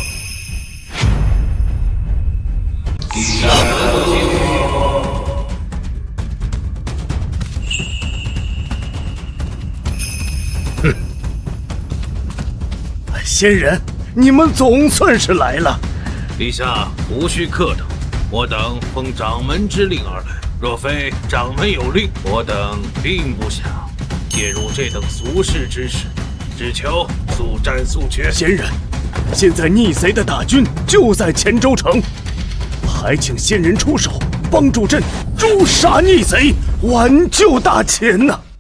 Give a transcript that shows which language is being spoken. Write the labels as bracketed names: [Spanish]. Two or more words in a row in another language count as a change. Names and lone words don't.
[Chinese] 陛下何不请我？哼！仙人，你們總算是來了。陛下無需客等，我等奉掌門之令而來。若非掌門有令，我等並不想介入這等俗世之事。只求速戰速決。仙人，現在逆賊的大軍就在黔州城，還請仙人出手，幫助朕誅殺逆賊，挽救大黔吶！